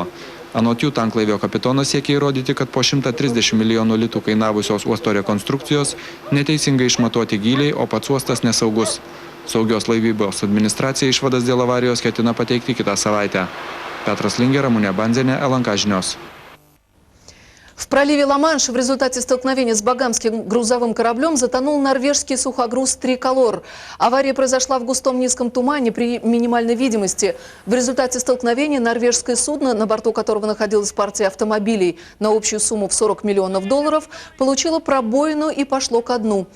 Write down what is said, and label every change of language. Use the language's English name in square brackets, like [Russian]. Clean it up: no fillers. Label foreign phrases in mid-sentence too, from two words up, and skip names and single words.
[Lithuanian] Anot jų, tanklaivio kapitonas siekia įrodyti, kad po 130 milijonų litų kainavusios uosto rekonstrukcijos neteisingai išmatuoti gyliai, o pats uostas nesaugus. Saugios laivybos administracija išvadas dėl avarijos ketina pateikti kitą savaitę. Petras Lingė, Ramunė Bandzienė, LNK žinios. [Russian] В проливе Ла-Манш в результате столкновения с багамским грузовым кораблем затонул норвежский сухогруз «Триколор». Авария произошла в густом низком тумане при минимальной видимости. В результате столкновения норвежское судно, на борту которого находилась партия автомобилей на общую сумму в $40 миллионов, получило пробоину и пошло ко дну.